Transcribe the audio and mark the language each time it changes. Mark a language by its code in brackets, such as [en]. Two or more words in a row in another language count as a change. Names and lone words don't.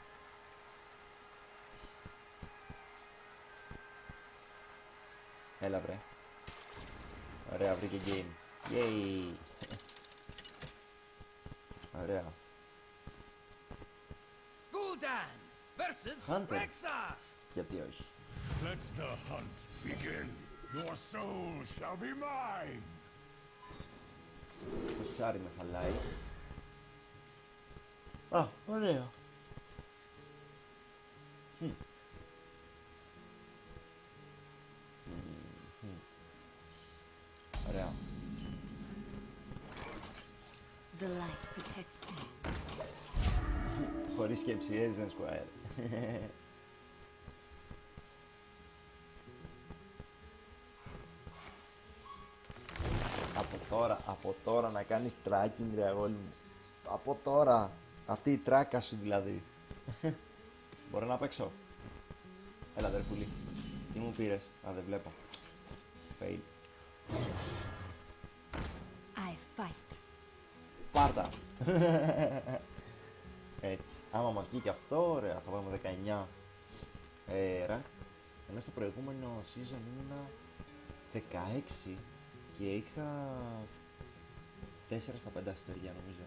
[el] Έλα βρε. Ωραία, βρήκε game. Yay. Ωραία. [en] Gul'dan versus Hunter. Rexxar. [el] Γιατί όχι. [en] Let the hunt begin. Your soul shall be mine. [el] Το σάρι με χαλάει. Α, ωραία. Ωραία. [en] The light protects me. [el] Χωρίς σκέψη, Asian Squire. Από τώρα να κάνεις tracking ρε αγόρι μου. Από τώρα. Αυτή η τράκα σου δηλαδή. Μπορώ να παίξω. Έλα αδερφούλη. Τι μου πήρες. Α, δεν βλέπω. [en] Fail. I fight. [el] Πάρτα. Έτσι. Άμα μας βγει και αυτό, ωραία. Θα πάμε 19 ρα. Ενώ στο προηγούμενο season ήμουνα 16 και είχα 4 στα 5 αστέρια νομίζω.